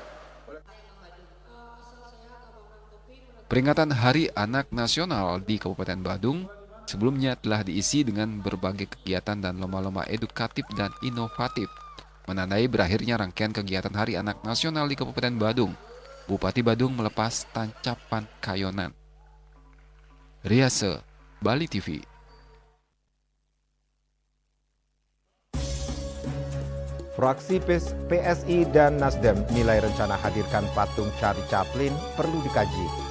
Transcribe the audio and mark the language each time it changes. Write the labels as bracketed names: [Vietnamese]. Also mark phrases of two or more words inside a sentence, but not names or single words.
[Indonesian] Peringatan Hari Anak Nasional di Kabupaten Badung sebelumnya telah diisi dengan berbagai kegiatan dan lomba-lomba edukatif dan inovatif. Menandai berakhirnya rangkaian kegiatan Hari Anak Nasional di Kabupaten Badung, Bupati Badung melepas tancapan kayonan. Riase, Bali TV. Fraksi PSI dan Nasdem nilai rencana hadirkan patung Charlie Chaplin perlu dikaji.